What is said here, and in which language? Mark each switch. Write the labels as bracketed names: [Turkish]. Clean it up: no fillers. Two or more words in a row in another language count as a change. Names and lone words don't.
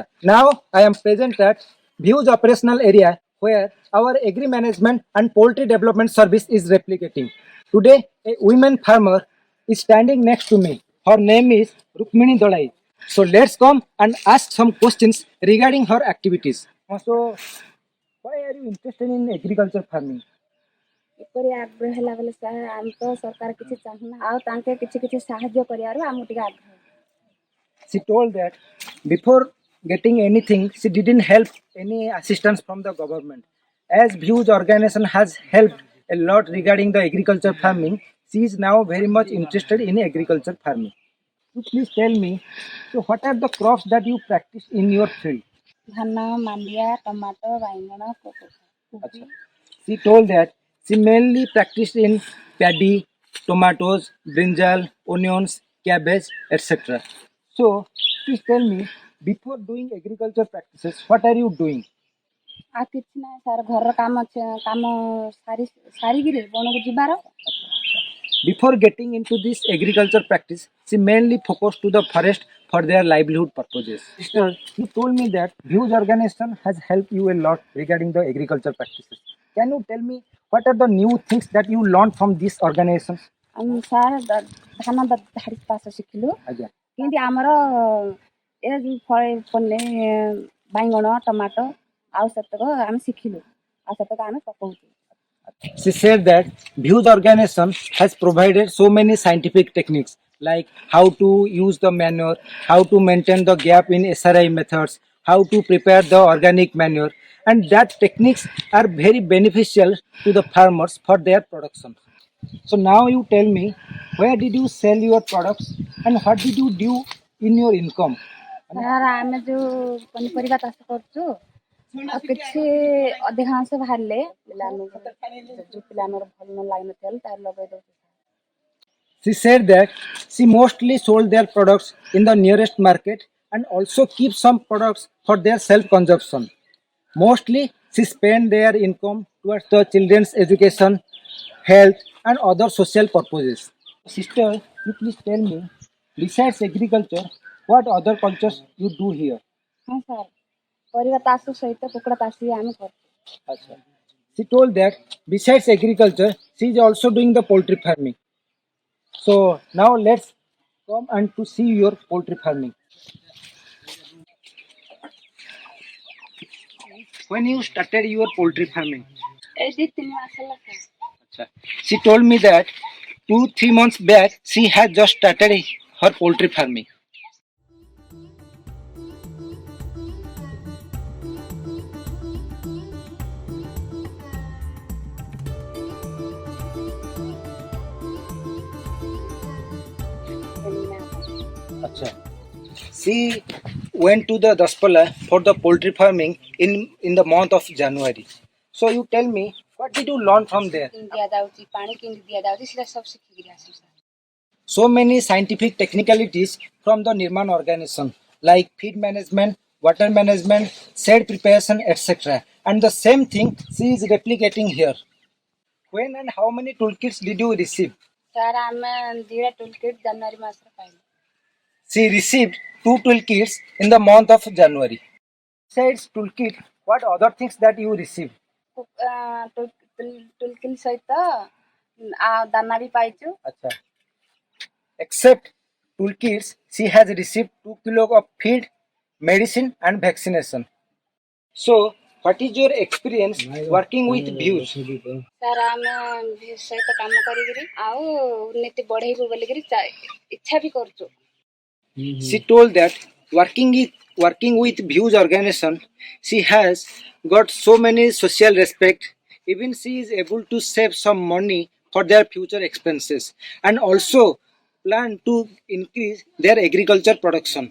[English] Now I am present at View's operational area where our agri management and poultry development service is replicating. Today, a woman farmer is standing next to me. Her name is Rukmini Dalai. So let's come and ask some questions regarding her activities. So, why are you interested in agriculture farming? [Odia] ଏପରି ଆଗ୍ରହ ହେଲା ବେଲେ ସାର୍ ଆମେ ତ ସରକାର କିଛି ଚାହୁଁନା ଆଉ ତାଙ୍କେ କିଛି ସାହାଯ୍ୟ କରିବାରୁ ଆମକୁ ଟିକେ ଆଗ୍ରହ [English] She told that before getting anything, she didn't help any assistance from the government. As View's organization has helped a lot regarding the agriculture farming, she is now very much interested in agriculture farming. So please tell me, so what are the crops that you practice in your field? [Odia] ଧାନ ମାଣ୍ଡିଆ ଟମାଟୋ ବାଇଗଣ କୋବି [English] She told that she mainly practiced in paddy, tomatoes, brinjal, onions, cabbage, etc. So, please tell me, before doing agriculture practices, what are you doing? [Odia] ଆଉ କିଛି ନାହିଁ ସାର୍ ଘରର କାମ ସାରିକିରି ବଣକୁ ଯିବାର [English] Before getting into this agriculture practice, she mainly focused to the forest for their livelihood purposes. Sister, you told me that Views organization has helped you a lot regarding the agriculture practices. Can you tell me what are the new things that you learned from these organizations? [Odia] ସାର୍ ଧାନ ଧାଡ଼ି ଚାଷ ଶିଖିଲୁ [English] Again. [Odia] କେମିତି ଆମର ଏ ବାଇଗଣ ଟମାଟୋ ଆଉ ସେତକ ଆମେ ଶିଖିଲୁ ଆଉ ସେତକ ଆମେ ପକଉଛୁ. [English] She said that Views organization has provided so many scientific techniques like how to use the manure, how to maintain the gap in SRI methods, how to prepare the organic manure, and that techniques are very beneficial to the farmers for their production. So now you tell me, where did you sell your products and what did you do in your income? [Odia] ସାର୍ ଆମେ ଯୋଉ ପନିପରିବା ଚାଷ କରୁଛୁ ଆଉ କିଛି ଅଧିକାଂଶ ବାହାରିଲେ ଯୋଉ ପିଲାଙ୍କର ଭଲ ନ ଲାଗିନଥିଲା ତାର ଲଗେଇ ଦଉଛୁ. [English] She said that she mostly sold their products in the nearest market and also keep some products for their self-consumption. Mostly, she spent their income towards the children's education, health, and other social purposes. Sister, you please tell me, besides agriculture, what other cultures you do here? [Odia] ହଁ ସାର୍ ପରିବା ଚାଷ ସହିତ କୁକୁଡ଼ା ଚାଷ ବି ଆମେ କରୁଛୁ. Achha. [English] She told that besides agriculture, she is also doing the poultry farming. So now let's come and to see your poultry farming. When you started your poultry farming? [Odia] ଏଇ 2-3 ମାସ ହେଲା ସାର୍. Achha. [English] She told me that 2-3 months back she had just started her poultry farming. Achha. She went to the Daspala for the poultry farming in the month of January. So you tell me, what did you learn from there? [Odia] ଦିଆଯାଉଛି ପାଣି କେମିତି ଦିଆଯାଉଛି ସେଟା ସବୁ ଶିଖିକିରି ଆସିଛୁ ସାର୍. [English] So many scientific technicalities from the Nirman organization like feed management, water management, shade preparation, etc. And the same thing she is replicating here. When and how many toolkits did you receive? [Odia] ସାର୍ ଆମେ 2ଟା [English] tool kit [Odia] ଜାନୁଆରୀ ମାସରେ ପାଇଲୁ. [English] She received 2 toolkits in the month of January. Besides toolkit, what other things that you received? [Odia] ଟୁଲକିଲ୍ ସହିତ ଦାନା ବି ପାଇଛୁ। Acha. [English] Except toolkits, she has received 2 kilos of feed, medicine and vaccination. So, what is your experience working with views? [Odia] ସାର୍ ଆମେ ଭିଉ ସହିତ କାମ କରିକିରି ଆଉ ଉନ୍ନତି ବଢେଇବୁ ବୋଲିକିରି ଇଚ୍ଛା ବି କରୁଛୁ। [English] She told that working with views organization, she has got so many social respect. Even she is able to save some money for their future expenses and also plan to increase their agriculture production.